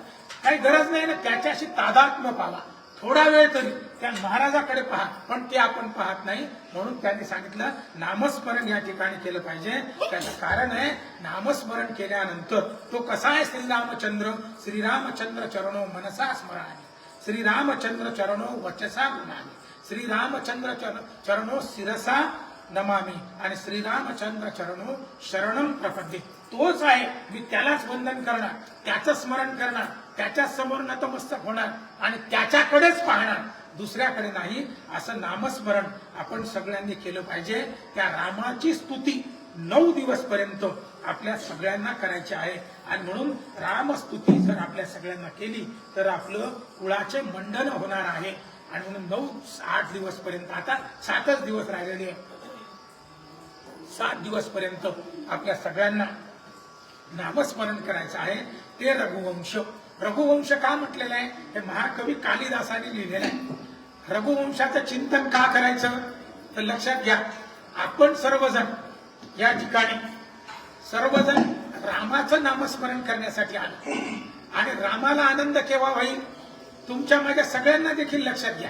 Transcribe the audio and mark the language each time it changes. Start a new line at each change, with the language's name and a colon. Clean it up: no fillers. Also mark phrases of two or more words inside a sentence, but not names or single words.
Marathi: काही गरज नाही ना, त्याच्याशी तादात्म्य पावा थोडा वेळ तरी. त्या महाराजाकडे पहा, पण ते आपण पाहत नाही. म्हणून त्यांनी सांगितलं नामस्मरण या ठिकाणी केलं पाहिजे. त्याचं कारण आहे, नामस्मरण केल्यानंतर तो कसा आहे
Sanskrit: श्रीरामचंद्र चरणो मनसा स्मरामि, श्रीरामचंद्र चरणो वचसा गुणामि, श्रीरामचंद्र चरणो शिरसा नमामि,
Marathi: आणि
Sanskrit: श्रीरामचंद्र चरणो शरणम प्रपद्ये.
Marathi: तोच आहे, मी त्यालाच वंदन करणार, त्याचं स्मरण करणार, त्याच्या समोर नतमस्तक होणार आणि त्याच्याकडेच पाहणार, दुसऱ्याकडे नाही. असं नामस्मरण आपण सगळ्यांनी केलं पाहिजे. त्या रामाची स्तुती 9 दिवस पर्यंत आपल्या सगळ्यांना करायची आहे. आणि म्हणून रामस्तुती जर आपल्या सगळ्यांना केली तर आपलं कुळाचे मंडन होणार आहे. आणि म्हणून 9-8 दिवस पर्यंत, आता 7च दिवस राहिलेले, 7 दिवस पर्यंत आपल्या सगळ्यांना नामस्मरण करायचं आहे. ते रघुवंश. रघुवंश का म्हटलेलं आहे? हे महाकवी कालिदासाने लिहिलेलं आहे. रघुवंशाचं चिंतन का करायचं तर लक्षात घ्या, आपण सर्वजण या ठिकाणी सर्वजण रामाचं नामस्मरण करण्यासाठी आलो. आणि रामाला आनंद केव्हा होईल? तुमच्या माझ्या सगळ्यांना देखील लक्षात घ्या.